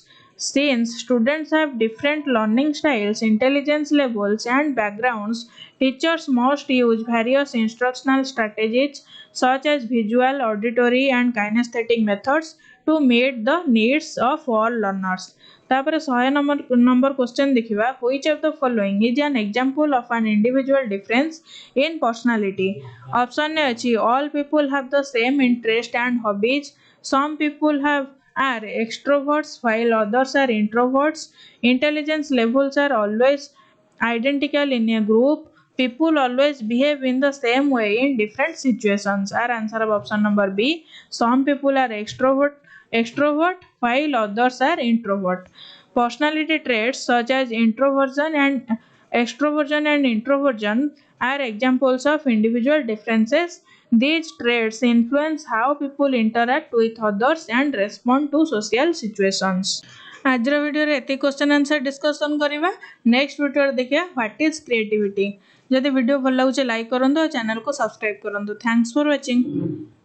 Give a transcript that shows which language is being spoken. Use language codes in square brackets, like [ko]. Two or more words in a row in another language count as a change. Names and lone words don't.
[en] Since students have different learning styles, intelligence levels, and backgrounds, teachers must use various instructional strategies such as visual, auditory, and kinesthetic methods to meet the needs of all learners. [or] तापर 100 [en] number question [or] देखिबा, [en] which of the following is an example of an individual difference in personality? [or] ଅପ୍ସନ୍ ନେ ଅଛି [en] all people have the same interest and hobbies, some people are extroverts while others are introverts, intelligence levels are always identical in a group, people always behave in the same way in different situations. Our answer of option number B, some people are extrovert while others are introvert. Personality traits such as introversion and extroversion and introversion are examples of individual differences. These traits influence how people interact with others and respond to social situations. [or] ଆଜି ଭିଡିଓ ରେ ଏତି [en] question answer discussion [or] करिबा. [en] next video [or] देखिया [en] what is creativity. [or] ଯଦି ଭିଡିଓ ଭଲ ଲାଗୁଚେ ଲାଇକ କରନ୍ତୁ ଔର ଚ୍ୟାନେଲ କୋ ସବସ୍କ୍ରାଇବ କରନ୍ତୁ. [en] thanks for watching.